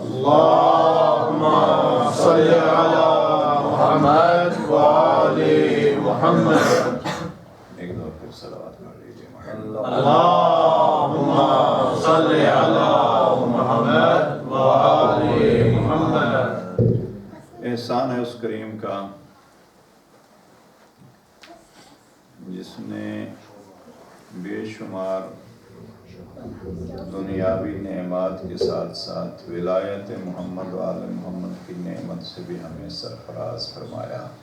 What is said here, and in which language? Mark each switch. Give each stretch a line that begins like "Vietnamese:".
Arabic: اللهم صل على محمد وآل محمد.
Urdu: ایک دو پھر صلوات پڑھ لیجیے.
Arabic: اللهم صل على محمد وآل محمد.
Urdu: احسان ہے اس کریم کا جس نے بے شمار دنیاوی نعمات کے ساتھ ساتھ ولایت محمد و آل محمد کی نعمت سے بھی ہمیں سرفراز فرمایا.